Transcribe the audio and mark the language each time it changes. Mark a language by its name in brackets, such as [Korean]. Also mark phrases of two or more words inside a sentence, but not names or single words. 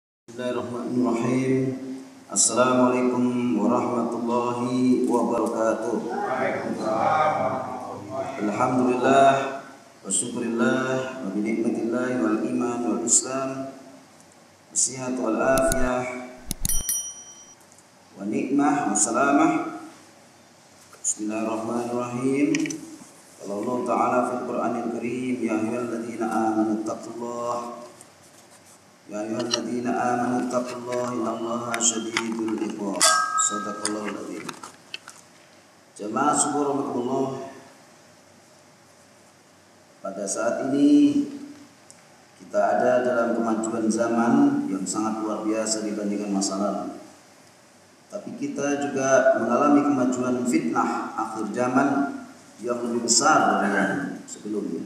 [Arabic] بسم الله الرحمن الرحيم. السلام عليكم ورحمة الله وبركاته. الحمد لله والشكر لله وبنعمة الله والإيمان والإسلام والصحة والعافية والنعمة والسلامة. بسم الله الرحمن الرحيم. الله تعالى في القرآن الكريم، يا أيها الذين آمنوا اتقوا الله يا أيها الذين آمنوا اتقوا الله إن الله شديد العقاب. صدق الله العظيم. [Indonesian] Jamaah subhanallah, pada saat ini kita ada dalam kemajuan zaman yang sangat luar biasa dibandingkan masa lalu. Tapi kita juga mengalami kemajuan fitnah akhir zaman yang lebih besar dari yang sebelumnya.